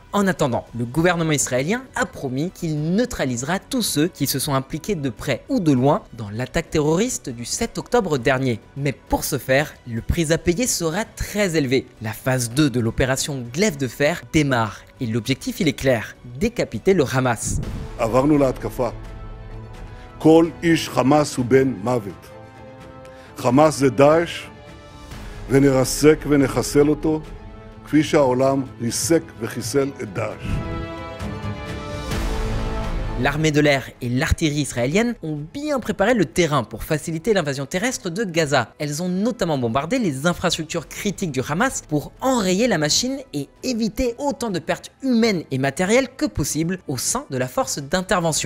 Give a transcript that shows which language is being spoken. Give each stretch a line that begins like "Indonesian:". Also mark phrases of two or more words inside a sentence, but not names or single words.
French: En attendant, le gouvernement israélien a promis qu'il neutralisera tous ceux qui se sont impliqués de près ou de loin dans l'attaque terroriste du 7 octobre dernier. Mais pour ce faire, le prix à payer sera très élevé. La phase 2 de l'opération Glaive de Fer démarre et l'objectif il est clair, décapiter le Hamas.
Hebrew: עברנו להתקפה. כל איש חמאס הוא בן מוות. חמאס זה דאעש, ונרסק ונחסל אותו, כפי שהעולם ריסק וחיסל את דאעש.
French: L'armée de l'air et l'artillerie israélienne ont bien préparé le terrain pour faciliter l'invasion terrestre de Gaza. Elles ont notamment bombardé les infrastructures critiques du Hamas pour enrayer la machine et éviter autant de pertes humaines et matérielles que possible au sein de la force d'intervention.